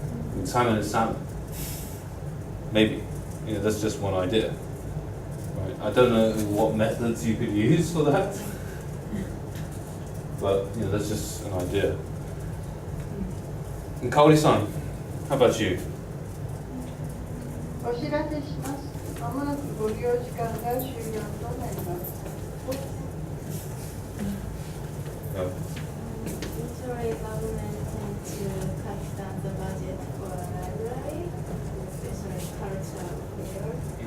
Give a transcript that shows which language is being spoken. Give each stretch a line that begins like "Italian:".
English: I mean, salmon is salmon. Maybe. That's just one idea. Right? I don't know what methods you could use for that. But that's just an idea. And Kaori-san, how about you?
Japanese: お知らせします。まもなくご利用時間が終了となります。
English: Usually government tend to cut down the budget for a library, especially cultural fairs.